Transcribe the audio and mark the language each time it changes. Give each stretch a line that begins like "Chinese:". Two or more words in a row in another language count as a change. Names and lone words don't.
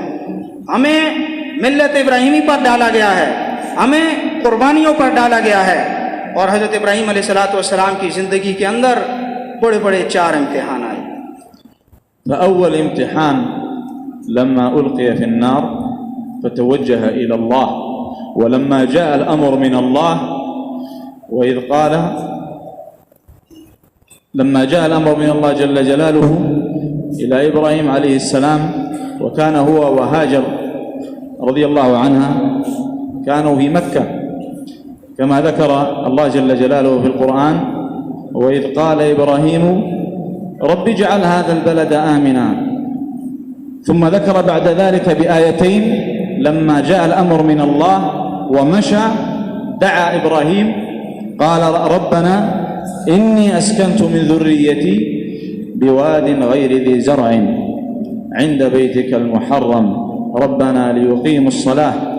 Hindi: हमें मिल्लत इब्राहीमी पर डाला गया है, हमें कुर्बानियों पर डाला गया है। और हज़रत इब्राहीम अलैहिस्सलाम की ज़िंदगी के अंदर बड़े बड़े 4 इम्तिहान आए। अव्वल इम्तिहान
Arabic: لما ألقي في النار فتوجه إلى الله ولما جاء الأمر من الله وإذ قال لما جاء الأمر من الله جل جلاله إلى إبراهيم عليه السلام وكان هو و هاجر رضي الله عنها كانوا في مكة كما ذكر الله جل جلاله في القرآن: وإذ قال إبراهيم رب اجعل هذا البلد آمنا. ثم ذكر بعد ذلك بآيتين لما جاء الأمر من الله ومشى دعا إبراهيم قال: ربنا إني أسكنت من ذريتي بواد غير ذي زرع عند بيتك المحرم ربنا ليقيموا الصلاة.